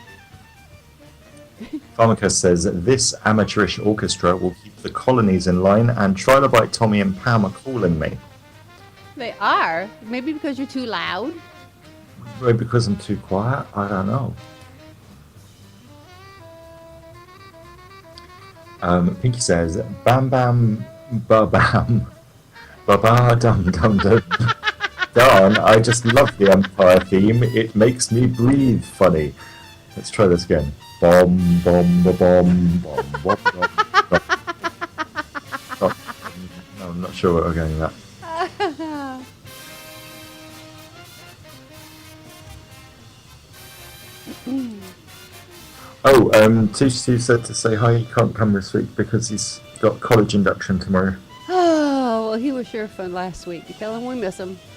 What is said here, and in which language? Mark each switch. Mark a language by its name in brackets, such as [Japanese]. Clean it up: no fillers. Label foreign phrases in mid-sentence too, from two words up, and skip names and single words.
[English] Pharmacus says, this amateurish orchestra will keep the colonies in line, and Trilobite, Tommy, and Pam are calling me. They are. Maybe because you're too loud. Maybe because I'm too quiet? I don't know. Pinky says, bam bam ba bam ba ba dum dum dum. Darn, I just love the Empire theme. It makes me breathe funny. Let's try this again. Bom bom ba bom bom bom bom. Oh, no, I'm not sure what we're going with that. Oh, Steve said to say hi. He can't come this week because he's got college induction tomorrow. Oh, well, he was sure fun last week.